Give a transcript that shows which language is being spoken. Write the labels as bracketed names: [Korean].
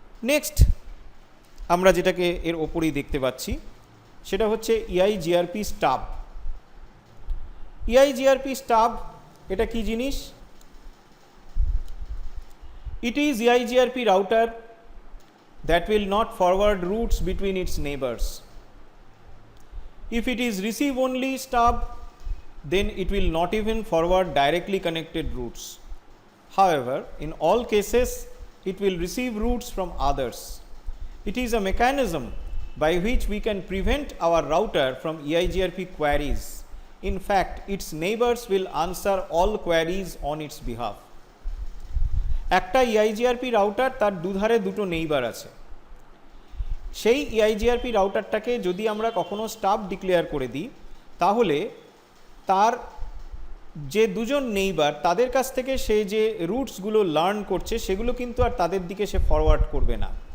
[Bangla] Next আমরা যেটাকে এর ওপরেই দেখতে পাচ্ছি, সেটা হচ্ছে EIGRP স্টাব। EIGRP স্টাব এটা কি জিনিস? [English] It is EIGRP router that will not forward routes between its neighbors. If it is receive only stub, then it will not even forward directly connected routes. However, in all cases, it will receive routes from others. It is a mechanism by which we can prevent our router from EIGRP queries In fact, its neighbors will answer all queries on its behalf. [Bangla] একটা EIGRP router, তার দুধারে দুটো neighbour আছে। সেই EIGRP রাউটারটাকে যদি আমরা কখনো stub declare করে দিই, তাহলে তার যে দুজন নেইবার, তাদের কাছ থেকে সে যে রুটসগুলো লার্ন করছে সেগুলো কিন্তু আর তাদের দিকে সে ফরওয়ার্ড করবে না।